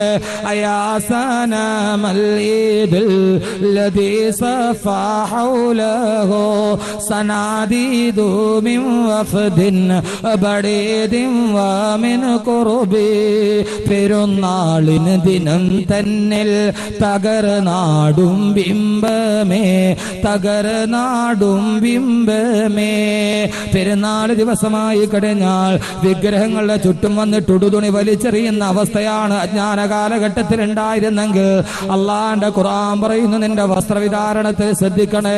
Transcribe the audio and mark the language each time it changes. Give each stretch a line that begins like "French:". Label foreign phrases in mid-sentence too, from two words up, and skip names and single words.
Arabic: يا سنام العيد الذي صفى حوله صناديد من وفد بعيد ومن قرب
Malayalam: പെരുന്നാളിന് ദിനം തന്നിൽ തകർനാടും ബിംബമേ തകർനാടും ബിംബമേ. പെരുന്നാൾ ദിവസമായി കഴിഞ്ഞാൽ വിഗ്രഹങ്ങളുടെ ചുറ്റും വന്നിട്ട് ഉടുതുണി വലിച്ചെറിയുന്ന അവസ്ഥയാണ് അജ്ഞാന കാലഘട്ടത്തിൽ ഉണ്ടായിരുന്നെങ്കിൽ അള്ളാന്റെ ഖുർആൻ പറയുന്നു, നിന്റെ വസ്ത്രവിധാരണത്തിൽ ശ്രദ്ധിക്കണേ.